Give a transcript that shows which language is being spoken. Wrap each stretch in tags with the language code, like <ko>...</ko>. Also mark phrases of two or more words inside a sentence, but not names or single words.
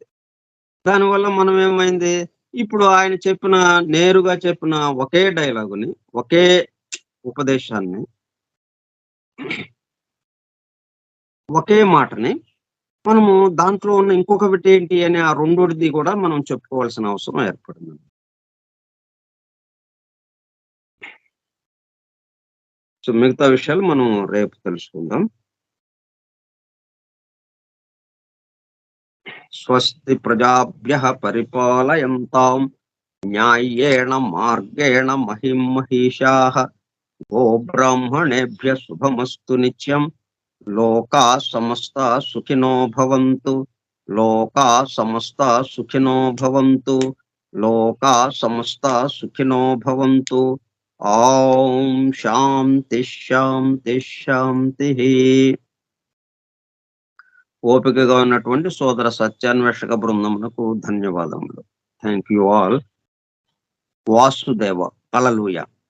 <te>దానివల్ల మనం ఏమైంది, ఇప్పుడు ఆయన చెప్పిన నేరుగా చెప్పిన ఒకే డైలాగుని, ఒకే ఉపదేశాన్ని, ఒకే మాటని మనము దాంట్లో ఉన్న ఇంకొకటి ఏంటి అని ఆ రెండోటిది కూడా మనం చెప్పుకోవాల్సిన అవసరం ఏర్పడింది. సో, మిగతా విషయాలు మనం రేపు తెలుసుకుందాం.</te> <sa>స్వస్తి ప్రజాభ్యః పరిపాలయంతాం న్యాయేణ మార్గేణ మహిం మహిషాః గోబ్రాహ్మణేభ్యः శుభమస్తు నిత్యం. లోకాः సమస్తాः సుఖినో భవంతు. లోకాः సమస్తాः సుఖినో భవంతు. లోకాः సమస్తాः సుఖినో భవంతు. ఓం శాంతి శాంతి శాంతిః.</sa> <te>ఓపికగా ఉన్నటువంటి సోదర సత్యాన్వేషక బృందమునకు ధన్యవాదములు.</te> <en>Thank you all. వాసుదేవ. హల్లెలూయా.</en>